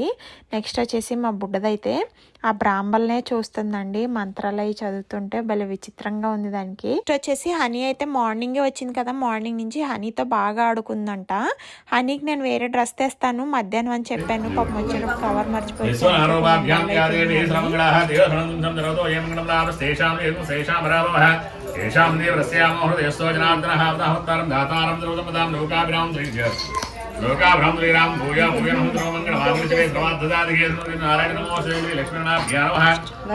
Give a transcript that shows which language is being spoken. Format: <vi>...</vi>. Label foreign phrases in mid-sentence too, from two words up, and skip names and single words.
<te>నెక్స్ట్ వచ్చేసి మా బుడ్డదైతే ఆ బ్రాహ్మణులనే చూస్తుందండి. మంత్రాలు అవి చదువుతుంటే భలే విచిత్రంగా ఉంది దానికి. నెక్స్ట్ వచ్చేసి హనీ అయితే మార్నింగే వచ్చింది కదా. మార్నింగ్ నుంచి హనీతో బాగా ఆడుకుందంట. హనీకి నేను వేరే డ్రెస్ తెస్తాను మధ్యాహ్నం అని చెప్పాను. పాపం వచ్చినప్పుడు కవర్ మర్చిపోయి</te> <sa>लोकाभ्राम श्रीराम भूय भूय नमो मंगल मांगल्ये प्रवाददादिगे नारायण नमो श्री लक्ष्मणाभ्यां नमः</sa>